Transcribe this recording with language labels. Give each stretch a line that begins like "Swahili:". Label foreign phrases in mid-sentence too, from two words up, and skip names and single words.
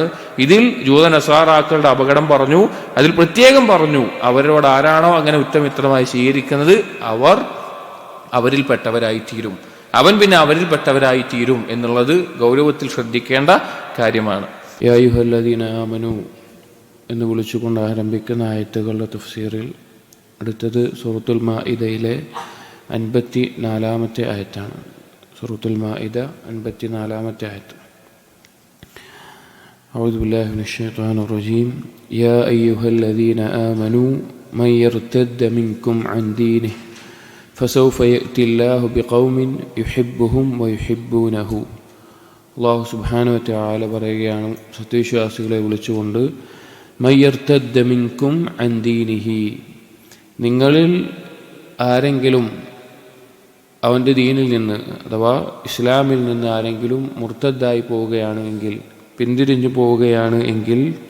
Malayalam: ഇതിൽ ജൂത നസാറാക്കളുടെ അപകടം പറഞ്ഞു. അതിൽ പ്രത്യേകം പറഞ്ഞു, അവരോട് ആരാണോ അങ്ങനെ ഉറ്റമിത്രമായി സ്വീകരിക്കുന്നത് അവരിൽപ്പെട്ടവരായി തീരും, അവൻ പിന്നെ അവരിൽപ്പെട്ടവരായി തീരും എന്നുള്ളത് ഗൗരവത്തിൽ ശ്രദ്ധിക്കേണ്ട കാര്യമാണ്.
Arabic: يا أيها الذين آمنوا
Malayalam: എന്ന് വിളിച്ചുകൊണ്ട് ആരംഭിക്കുന്ന ആയത്തുകളുടെ തഫ്സീറിൽ അടുത്തത് സൂറത്തുൽ മാഇദയിലെ 54-ാമത്തെ ആയത്താണ്. സൂറത്തുൽ മാഇദ 54-ാമത്തെ ആയത്ത്.
Arabic: أعوذ بالله من الشيطان الرجيم يا أيها الذين آمنوا من يرتد منكم عن دينه فسوف يأتي الله بقوم يحبهم ويحبونه. الله سبحانه وتعالى
Malayalam: പറയുകയാണ്, സത്യവിശ്വാസികളെ വിളിച്ചുകൊണ്ട്,
Arabic: من يرتد منكم عن دينه,
Malayalam: നിങ്ങളിൽ ആരെങ്കിലും അവൻ്റെ ദീനിൽ നിന്ന് അഥവാ ഇസ്ലാമിൽ നിന്ന് ആരെങ്കിലും മുർത്തദ്ദായി പോവുകയാണെങ്കിൽ, പിന്തിരിഞ്ഞു പോവുകയാണ് എങ്കിൽ,